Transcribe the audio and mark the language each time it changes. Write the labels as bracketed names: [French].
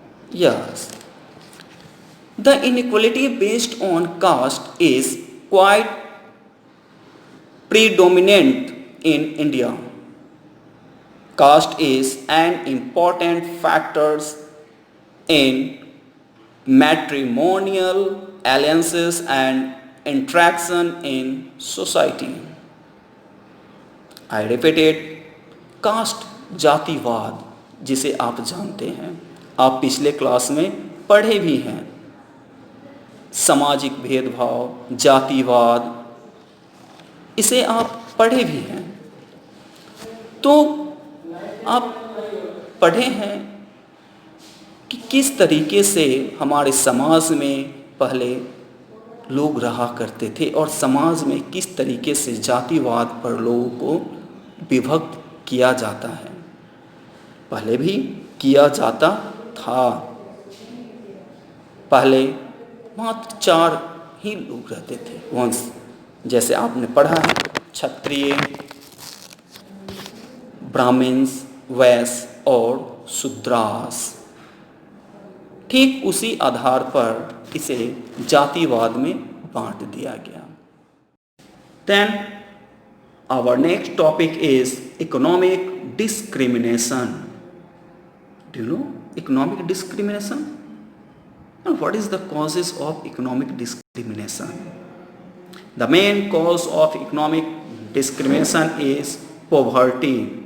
[English] Yes. The inequality based on caste is quite predominant in India. Caste is an important factor in matrimonial alliances and interaction in society. I repeated, [Hindi] cast जातिवाद जिसे आप जानते हैं, आप पिछले class में पढ़े भी हैं, सामाजिक भेदभाव, जातिवाद, इसे आप पढ़े भी हैं। तो आप पढ़े हैं कि किस तरीके से हमारे समाज में पहले लोग रहा करते थे और समाज में किस तरीके से जातिवाद पर लोगों को विभक्त किया जाता है। पहले भी किया जाता था। पहले मात्र 4 ही लोग रहते थे वंश, जैसे आपने पढ़ा है, क्षत्रिय, ब्राह्मण्स, वैश्य और शूद्रास। ठीक उसी आधार पर इसे जातिवाद में बांट दिया गया। [English] Then our next topic is economic discrimination. Do you know economic discrimination? And what is the causes of economic discrimination? The main cause of economic discrimination is poverty.